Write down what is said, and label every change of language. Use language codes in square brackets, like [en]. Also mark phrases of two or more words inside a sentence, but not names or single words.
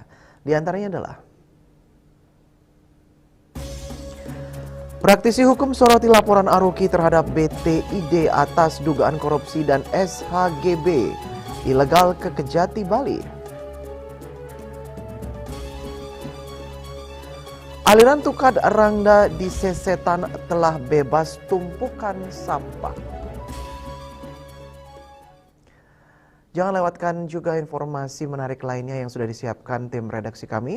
[id] Di antaranya adalah praktisi hukum soroti laporan Aruki terhadap BTID atas dugaan korupsi dan SHGB ilegal ke Kejati, Bali. Aliran Tukad Rangda di Sesetan telah bebas tumpukan sampah. Jangan lewatkan juga informasi menarik lainnya yang sudah disiapkan tim redaksi kami.